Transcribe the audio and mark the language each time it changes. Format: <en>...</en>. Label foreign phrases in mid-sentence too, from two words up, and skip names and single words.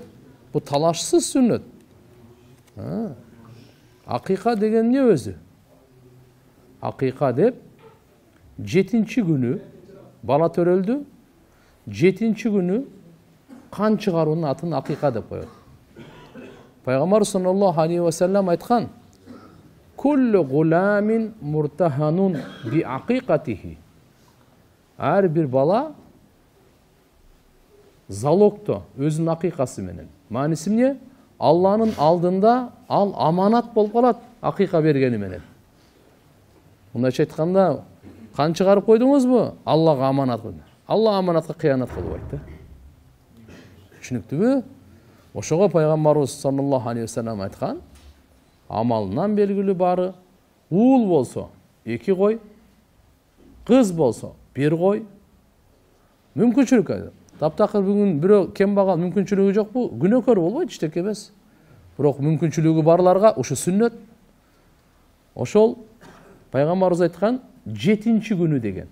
<ky>Бул талашсыз сүннөт. Акыйка деген эмне өзү? Акыйка деп 7-чи күнү бала төрөлдү, 7-чи күнү кан чыгаруунун атын акыйка деп коет.</ky> <ar>Пайгамбар صلى الله عليه وسلم айткан: "كل غلام مرتهن بعقيقته."</ar> <ky>Ар бир бала залогто өзүнүн акыйкасы менен. Мааниси эмне? Алланын алдында ал аманат болуп калат акыйка бергени менен. Мындайча айтканда, кан чыгарып койдуңузбу? Аллага аманат койду. Алла аманатка кыянат кылбайт да. Түшүнүктүүбү? Ошого пайгамбарыбыз</ky> <ar>صلى الله عليه وسلم</ar> <ky>айткан: амалынан белгилүү бары, уул болсо 2 кой, кыз болсо 1 кой. Мүмкүнчүлүк. Таптакыр бүгүн бирөө кембагал мүмкүнчүлүгү жокпу? Күнөөкөр болбойт, эчтеке эмес. Бирок мүмкүнчүлүгү барларга ушу сүннөт. Ошол пайгамбарыбыз айткан 7-чи күнү деген.</ky>